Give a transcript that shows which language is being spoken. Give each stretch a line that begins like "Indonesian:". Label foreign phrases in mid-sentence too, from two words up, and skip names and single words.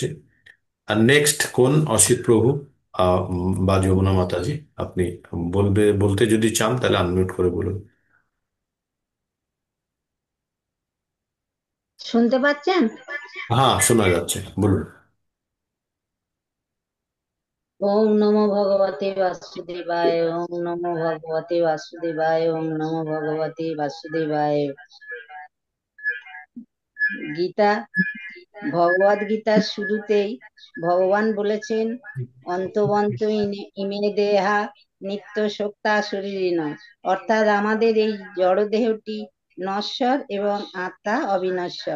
Bangla: আর নেক্সট কোন অসিত প্রভু বা যমুনা মাতাজি, আপনি বলতে যদি চান তাহলে আনমিউট করে বলুন। শুনতে পাচ্ছেন? হ্যাঁ, শোনা যাচ্ছে, বলুন।
Sanskrit: ওম নমো ভগবতে বাসুদেবায়, ওম নমো ভগবতে বাসুদেবায়, ওম নমো ভগবতে বাসুদেবায়।
Bangla: গীতা, ভগবদ গীতার শুরুতেই ভগবান বলেছেন,
Sanskrit: অন্তবন্ত ইমে দেহা নিত্য সত্তা শরীরিণ,
Bangla: অর্থাৎ আমাদের এই জড় দেহটি নশ্বর এবং আত্মা অবিনশ্বর।